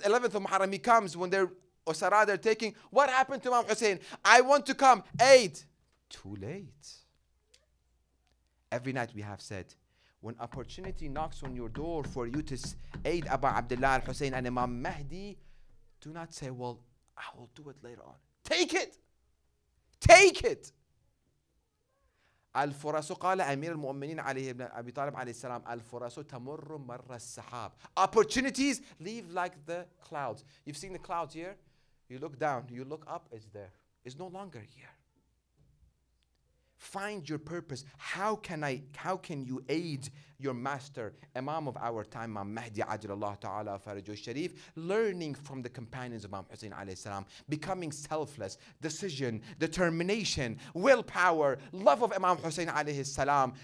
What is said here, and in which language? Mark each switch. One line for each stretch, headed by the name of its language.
English: 11th of Muharram he comes when they're Usara, they're taking. What happened to Imam Hussein? I want to come. Aid. Too late. Every night we have said, when opportunity knocks on your door for you to aid Abu Abdullah al-Hussein and Imam Mahdi, do not say, well, I will do it later on. Take it. Take it.
Arabic: الفرص قال أمير المؤمنين عليه ابن أبي طالب عليه السلام الفرص تمر مر السحاب.
English: Opportunities leave like the clouds. You've seen the clouds here? You look down, you look up, it's there. It's no longer here. Find your purpose. How can you aid your master, Imam of our time, Imam Mahdi Ajlallah Ta'ala Farajuh Sharif, learning from the companions of Imam Hussein alayhi salam, becoming selfless, decision, determination, willpower, love of Imam Hussein alayhi salam.